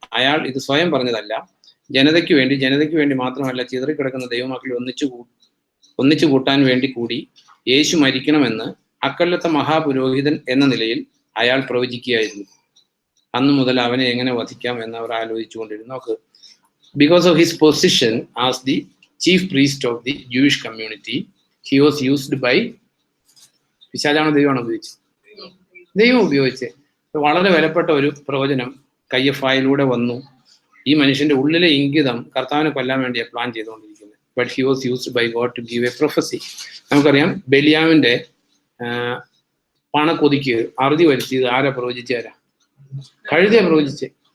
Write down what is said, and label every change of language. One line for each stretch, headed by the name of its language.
Malayalam: അയാൾ ഇത് സ്വയം പറഞ്ഞതല്ല, ജനതയ്ക്ക് വേണ്ടി മാത്രമല്ല, ചിതറിക്കിടക്കുന്ന ദൈവമക്കളെ ഒന്നിച്ചു കൂട്ടാൻ വേണ്ടി കൂടി യേശു മരിക്കണമെന്ന് അക്കൊല്ലത്തെ മഹാപുരോഹിതൻ എന്ന നിലയിൽ അയാൾ പ്രവചിക്കുകയായിരുന്നു. അന്നു മുതൽ അവനെ എങ്ങനെ വധിക്കാം എന്ന് അവർ ആലോചിച്ചുകൊണ്ടിരുന്നു. നോക്ക്,
English: because of his position as the chief priest of the Jewish community, he was used by
Malayalam: പിശാചാണോ ദൈവമാണോ ഉപയോഗിച്ചത്? ദൈവം ഉപയോഗിച്ചത്. വളരെ വിലപ്പെട്ട ഒരു പ്രവചനം കയ്യഫായിലൂടെ വന്നു. ഈ മനുഷ്യന്റെ ഉള്ളിലെ ഇംഗിതം കർത്താവിനെ കൊല്ലാൻ വേണ്ടിയാണ് പ്ലാൻ ചെയ്തുകൊണ്ടിരിക്കുന്നത്.
English: But he was used by God to give a prophecy.
Malayalam: നമുക്കറിയാം ബെലിയാമിന്റെ പണക്കൊതിക്ക് അറുതി വരുത്തിയത് ആരാ പ്രവചിച്ചാരാ? കഴുതയെ പ്രവചിച്ചേ.